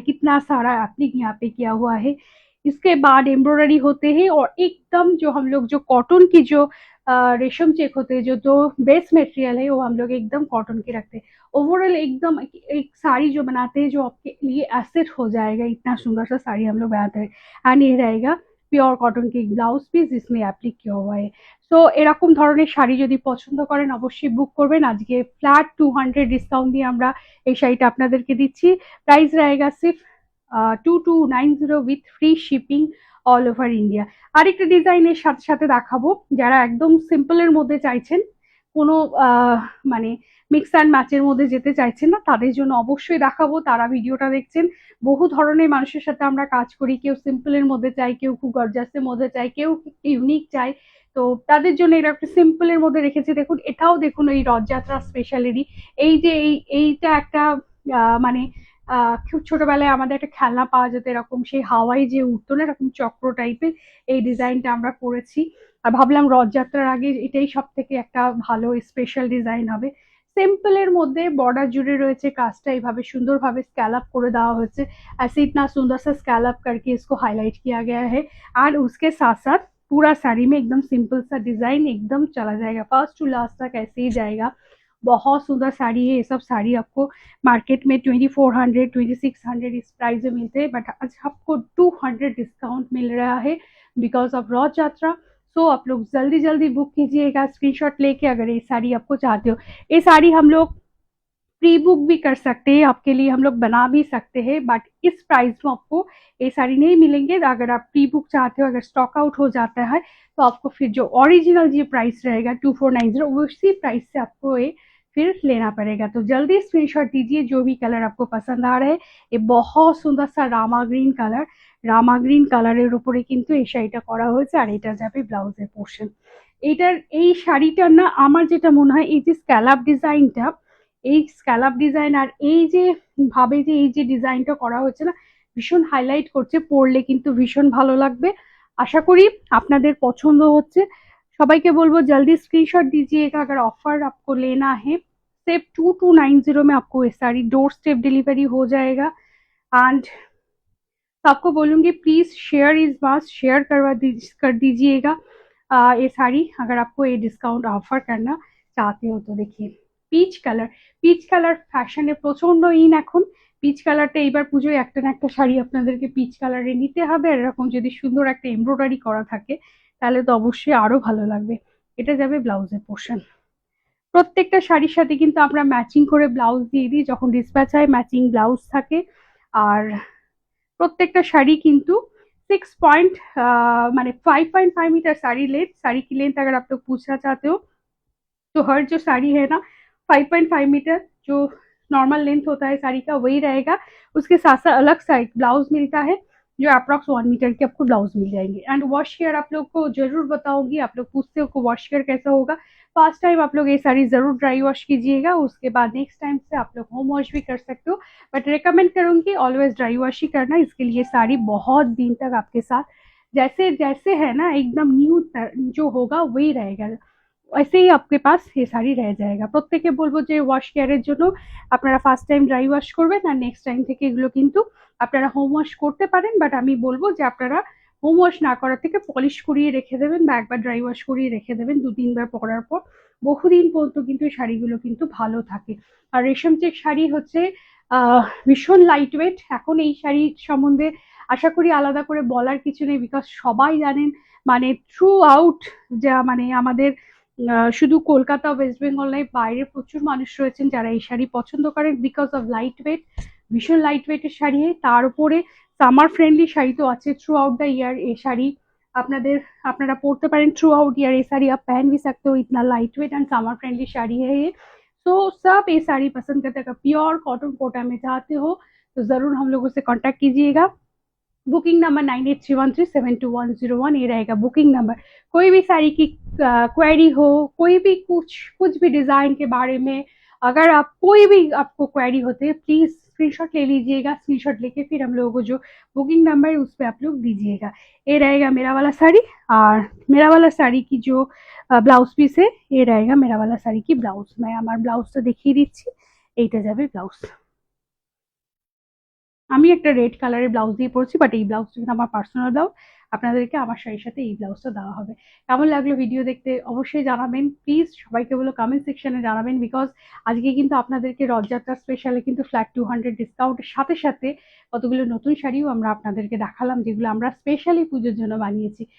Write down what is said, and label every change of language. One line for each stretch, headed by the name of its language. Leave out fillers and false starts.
Hindi: कितना सारा एप्लिक यहाँ पे किया हुआ है। इसके बाद एम्ब्रॉयडरी होते हैं और एकदम जो हम लोग जो कॉटन की जो रेशम चेक होते हैं, जो दो बेस मटेरियल है वो हम लोग एकदम कॉटन के रखते हैं। ओवरऑल एकदम एक साड़ी जो बनाते हैं जो आपके लिए एसेट हो जाएगा। इतना सुंदर सा साड़ी हम लोग बनाते हैं। एंड ये रहेगा পিওর কটন কি ব্লাউজ পিস जिसमें অ্যাপ্লিক किया हुआ है।
Bangla: সো এরকম ধরনের শাড়ি যদি পছন্দ করেন অবশ্যই বুক করবেন। আজকে ফ্ল্যাট 200 ডিসকাউন্ট দিয়ে আমরা এই শাড়িটা আপনাদেরকে দিচ্ছি। প্রাইস
Hindi: रहेगा सिर्फ
Bangla: 2290 with free shipping all over India. আরেকটা ডিজাইনের সাথে সাথে দেখাবো যারা একদম সিম্পলের মধ্যে চাইছেন, কোনো মানে মিক্স অ্যান্ড ম্যাচের মধ্যে যেতে চাইছেন না, তাদের জন্য অবশ্যই দেখাবো। তারা ভিডিওটা দেখছেন, বহু ধরনের মানুষের সাথে আমরা কাজ করি। কেউ সিম্পলের মধ্যে চাই, কেউ খুব গর্জাসের মধ্যে চাই, কেউ ইউনিক চাই। তো তাদের জন্য এটা একটা সিম্পলের মধ্যে রেখেছি। দেখুন এটাও দেখুন এই রথযাত্রা স্পেশালেরই। এই যে এইটা একটা মানে খুব ছোটবেলায় আমাদের একটা খেলনা পাওয়া যেত এরকম, সেই হাওয়াই যে উঠতো না এরকম চক্র টাইপের, এই ডিজাইনটা আমরা করেছি। আর ভাবলাম রথযাত্রার আগে এটাই সব থেকে একটা ভালো স্পেশাল ডিজাইন হবে। সিম্পলের মধ্যে बॉर्डर जुड़े রয়েছে, কাজটা এইভাবে সুন্দরভাবে स्कैलअप করে দেওয়া হয়েছে।
Hindi: ऐसे इतना सुंदर सा स्कैलअप करके इसको हाईलाइट किया गया है। और उसके साथ साथ पूरा साड़ी में एकदम सिंपल सा डिजाइन एकदम चला जाएगा, फर्स्ट टू लास्ट तक ऐसे ही जाएगा। बहुत सुंदर साड़ी है। ये सब साड़ी आपको मार्केट में 2400 2600 इस प्राइस में मिलते हैं, बट आज आपको 200 डिस्काउंट मिल रहा है बिकॉज ऑफ रथ यात्रा। सो आप लोग जल्दी जल्दी बुक कीजिएगा स्क्रीनशॉट लेके अगर ये साड़ी आपको चाहते हो। ये साड़ी हम लोग प्री बुक भी कर सकते हैं, आपके लिए हम लोग बना भी सकते हैं, बट इस प्राइस में आपको ये साड़ी नहीं मिलेंगे। अगर आप प्री बुक चाहते हो, अगर स्टॉक आउट हो जाता है तो आपको फिर जो ओरिजिनल जो प्राइस रहेगा 2490 उसी प्राइस से आपको ये फिर लेना पड़ेगा। तो जल्दी स्क्रीनशॉट दीजिए जो भी कलर आपको पसंद आ रहा है। ये बहुत
Bangla: সুন্দর सा রামা গ্রিন কালারের উপরে কিন্তু এই শাড়িটা করা হয়েছে, আর এটা যাবে ব্লাউজের পোর্শন। এটার এই শাড়িটার না আমার যেটা মনে হয় এই যে স্ক্যালাপ ডিজাইনটা, এই স্ক্যালাপ ডিজাইন আর এই যে ভাবে যে এই যে ডিজাইনটা করা হচ্ছে না, ভীষণ হাইলাইট করছে, পরলে কিন্তু ভীষণ ভালো লাগবে। আশা করি আপনাদের পছন্দ হচ্ছে। সবাইকে বলবো
Hindi: जल्दी स्क्रीनशॉट दीजिएगा अगर ऑफर आपको लेना है। सिर्फ 2290 में आपको ये साड़ी डोर स्टेप डिलीवरी हो जाएगा। एंड सबको बोलूंगी please share is must, share कर दीजिएगा ये साड़ी अगर आपको ये डिस्काउंट ऑफर करना चाहते हो। तो देखिए
Bangla: পিচ কালার ফ্যাশনে প্রচন্ড ইন এখন। পিচ কালারটা এইবার পুজোয় একটা না একটা শাড়ি আপনাদেরকে পিচ কালারে নিতে হবে, আর এরকম যদি সুন্দর একটা এমব্রয়ডারি করা থাকে তাহলে তো অবশ্যই আরো ভালো লাগবে। এটা যাবে ব্লাউজের পোর্শন। প্রত্যেকটা শাড়ির সাথে কিন্তু আমরা ম্যাচিং করে ব্লাউজ দিয়ে দিই, যখন ডিসপ্যাচ হয় ম্যাচিং ব্লাউজ থাকে। আর প্রত্যেকটা শাড়ি কিন্তু
Hindi: 6 माने 5.5 मीटर साड़ी लेंथ, साड़ी की लेंथ अगर आप लोग पूछना चाहते हो तो हर जो साड़ी है ना 5.5 मीटर जो नॉर्मल लेंथ होता है साड़ी का वही रहेगा। उसके साथ साथ अलग साइड ब्लाउज मिलता है जो अप्रॉक्स 1 मीटर के आपको ब्लाउज मिल जाएंगे। एंड वॉश केयर आप लोग को जरूर बताऊंगी, आप लोग पूछते हो वॉश केयर कैसा होगा। फर्स्ट टाइम आप लोग ये साड़ी जरूर ड्राई वॉश कीजिएगा, उसके बाद नेक्स्ट टाइम से आप लोग होम वॉश भी कर सकते हो, बट रिकमेंड करूंगी ऑलवेज ड्राई वॉश ही करना। इसके लिए साड़ी बहुत दिन तक आपके साथ जैसे जैसे है ना एकदम न्यू जो होगा वही रहेगा, ऐसे ही आपके पास ये
Bangla: শাড়ি রয়ে যায়গা। প্রত্যেকে বলবো যে ওয়াশ কেয়ারের জন্য আপনারা ফার্স্ট টাইম ড্রাই ওয়াশ করবেন, আর নেক্সট টাইম থেকে এগুলো কিন্তু আপনারা হোম ওয়াশ করতে পারেন, বাট আমি বলবো যে আপনারা হোম ওয়াশ না করার থেকে পলিশ করিয়ে রেখে দেবেন বা একবার ড্রাই ওয়াশ করিয়ে রেখে দেবেন 2-3 বার পরার পর। বহুদিন পর্যন্ত কিন্তু এই শাড়িগুলো কিন্তু ভালো থাকে। আর রেশম চেক শাড়ি হচ্ছে ভীষণ লাইট ওয়েট। এখন এই শাড়ি সম্বন্ধে আশা করি আলাদা করে বলার কিছু নেই, বিকজ সবাই জানেন মানে থ্রু আউট যা মানে আমাদের শুধু কলকাতা ওয়েস্ট বেঙ্গল নয়, বাইরে প্রচুর মানুষ রয়েছেন যারা এই শাড়ি পছন্দ করেন বিকজ অফ লাইট ওয়েট। ভীষণ লাইট ওয়েটের শাড়ি, তার উপরে সামার ফ্রেন্ডলি শাড়ি তো আছে।
English: throughout the year
Bangla: ये শাড়ি আপনারা পরতে পারেন।
Hindi: थ्रू आउट ईयर ये साड़ी आप पहन भी सकते हो, इतना light weight and summer friendly sari है ये। तो सब ये साड़ी पसंद करते हैं। प्योर कॉटन कोटा में चाहते हो तो जरूर हम लोगों से कांटेक्ट कीजिएगा। बुकिंग नंबर 9831372101 ये रहेगा बुकिंग नंबर। कोई भी साड़ी की क्वेरी हो, कोई भी कुछ भी डिजाइन के बारे में अगर आप कोई भी आपको क्वेरी होते है प्लीज स्क्रीनशॉट ले लीजिएगा। स्क्रीनशॉट लेके फिर हम लोगों को जो बुकिंग नंबर है उस पर आप लोग दीजिएगा। ये रहेगा मेरा वाला साड़ी, और मेरा वाला साड़ी की जो ब्लाउज पीस है ये रहेगा मेरा वाला साड़ी की ब्लाउज। मैं हमारे ब्लाउज तो देखिए
Bangla: দিচ্ছি, এইটা যাবে ব্লাউজ। আমি একটা রেড কালারের ব্লাউজ দিয়ে পরছি, বাট এই ব্লাউজটা কিন্তু আমার পার্সোনাল ব্লাউজ। আপনাদেরকে আমার শাড়ির সাথে এই ব্লাউজটা দেওয়া হবে। কেমন লাগলো ভিডিও দেখতে অবশ্যই জানাবেন। প্লিজ সবাইকে বলো কমেন্ট সেকশনে জানাবেন, বিকজ আজকে কিন্তু আপনাদেরকে রথযাত্রা স্পেশালে কিন্তু ফ্ল্যাট 200 ডিসকাউন্টের সাথে সাথে কতগুলো নতুন শাড়িও আমরা আপনাদেরকে দেখালাম, যেগুলো আমরা স্পেশালি পুজোর জন্য বানিয়েছি।